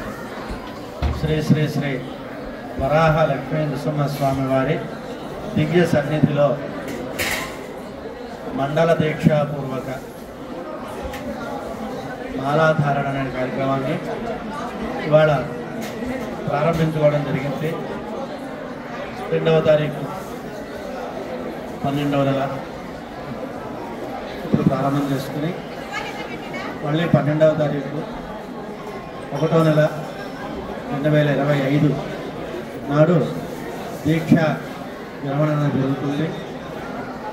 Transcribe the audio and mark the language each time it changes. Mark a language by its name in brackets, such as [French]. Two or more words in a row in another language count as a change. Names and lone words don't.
[Telugu] శ్రీ శ్రీ శ్రీ వరాహ లక్ష్మీ నృసింహస్వామి వారి దివ్య సన్నిధిలో మండల దీక్షాపూర్వక మాలాధారణ అనే కార్యక్రమాన్ని ఇవాళ ప్రారంభించుకోవడం జరిగింది. 2వ తారీఖు 12వ నెల ఇప్పుడు ప్రారంభం చేసుకుని మళ్ళీ 12వ తారీఖు 1వ నెల 2025 నాడు దీక్ష విరమణ జరుగుతుంది.